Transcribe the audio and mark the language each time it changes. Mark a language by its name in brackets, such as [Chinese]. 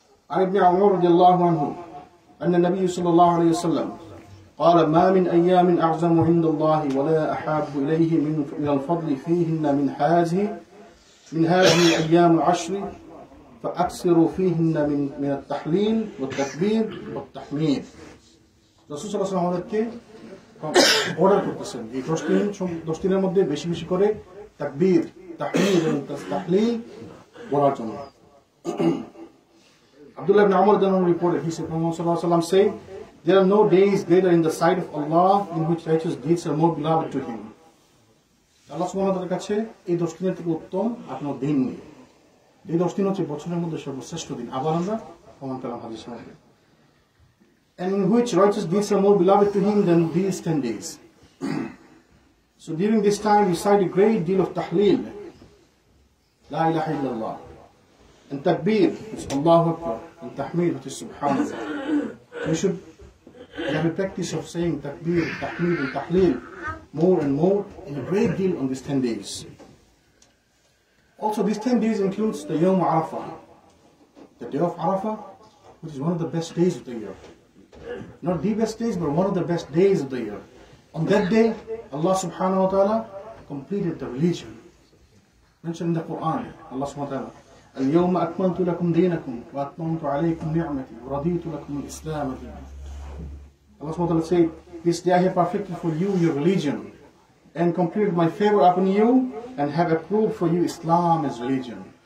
[Arabic] عن ابن عمر رضي الله عنه أن النبي صلى الله عليه وسلم قال ما من أيام أعظم عند الله ولا أحاب إليه من الفضل فيهن من هذه الأيام العشر فأكثروا فيهن من التحليل والتكبير والتحميد. [Bangla] রাসূল সাল্লাল্লাহু আলাইহি ওয়াসাল্লাম আমাদেরকে অর্ডার করতেছেন এই 10 দিনের মধ্যে বেশি বেশি করে তাকবীর, তাহমিদ এবং তাহলিল বলার জন্য। [English] Abdullah ibn Amr reported, he said, Muhammad sallallahu alaihi wasallam said, there are no days greater in the sight of Allah in which righteous deeds are more beloved to Him. [Bangla] Allah subhanahu wa ta'ala কাছে এই 10 দিনের থেকে উত্তম আর কোনো দিন নেই। এই 10 দিন হচ্ছে বছরের মধ্যে সর্বশ্রেষ্ঠ দিন। আবার আমরা প্রমাণ পেলাম হাদিসের মধ্যে। [English] And in which righteous deeds are more beloved to Him than these 10 days. So during this time we recite a great deal of tahleel, La ilaha illallah, and takbir, which is Allahu Akbar, and tahmid, which is Subhanallah. We should have a practice of saying takbir, tahmid, and tahleel more and more in a great deal on these 10 days. Also, these 10 days includes the Yawm Arafah, the day of Arafah, which is one of the best days of the year. Not the best days, but one of the best days of the year. On that day, Allah subhanahu wa ta'ala completed the religion. Mentioned in the Quran, Allah subhanahu wa ta'ala, [Arabic] اليوم أكملت لكم دينكم وأتممت عليكم نعمتي ورضيت لكم الإسلام دينا. [English] Allah subhanahu wa ta'ala said, this day I have perfected for you your religion and completed my favor upon you and have approved for you Islam as religion.